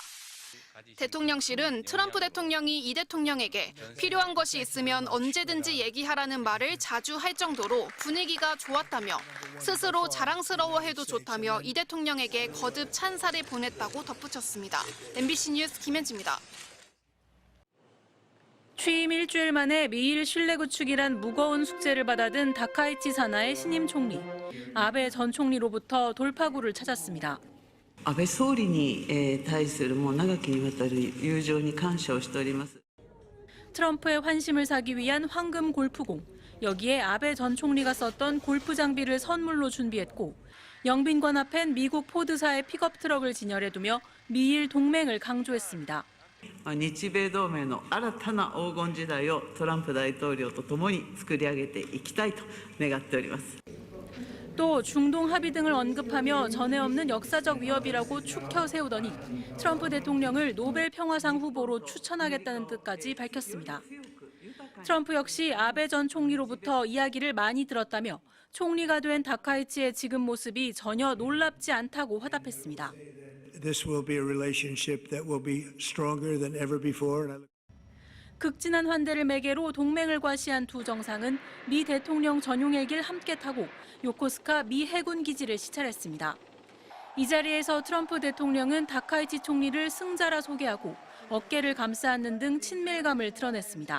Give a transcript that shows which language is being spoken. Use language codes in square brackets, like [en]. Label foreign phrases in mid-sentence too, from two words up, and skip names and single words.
[ko] 대통령실은 트럼프 대통령이 이 대통령에게 필요한 것이 있으면 언제든지 얘기하라는 말을 자주 할 정도로 분위기가 좋았다며 스스로 자랑스러워해도 좋다며 이 대통령에게 거듭 찬사를 보냈다고 덧붙였습니다. MBC 뉴스 김현지입니다. 취임 일주일 만에 미일 신뢰 구축이란 무거운 숙제를 받아든 다카이치 사나의 신임 총리. 아베 전 총리로부터 돌파구를 찾았습니다. [ja] 安倍総理に対するもう長きにわたる友情に感謝をしております。 [ko] 트럼프의 환심을 사기 위한 황금 골프공. 여기에 아베 전 총리가 썼던 골프 장비를 선물로 준비했고 영빈관 앞엔 미국 포드사의 픽업 트럭을 진열해두며 미일 동맹을 강조했습니다. [ja] 日米同盟の新たな黄金時代をトランプ大統領と共に作り上げていきたいと願っております。 [ko] 또 중동 합의 등을 언급하며 전에 없는 역사적 위협이라고 축켜 세우더니 트럼프 대통령을 노벨 평화상 후보로 추천하겠다는 뜻까지 밝혔습니다. 트럼프 역시 아베 전 총리로부터 이야기를 많이 들었다며 총리가 된 다카이치의 지금 모습이 전혀 놀랍지 않다고 화답했습니다. [en] This will be a relationship that will be stronger than ever before. [ko] 극진한 환대를 매개로 동맹을 과시한 두 정상은 미 대통령 전용 헬기를 함께 타고 요코스카 미 해군 기지를 시찰했습니다. 이 자리에서 트럼프 대통령은 다카이치 총리를 승자라 소개하고 어깨를 감싸안는 등 친밀감을 드러냈습니다.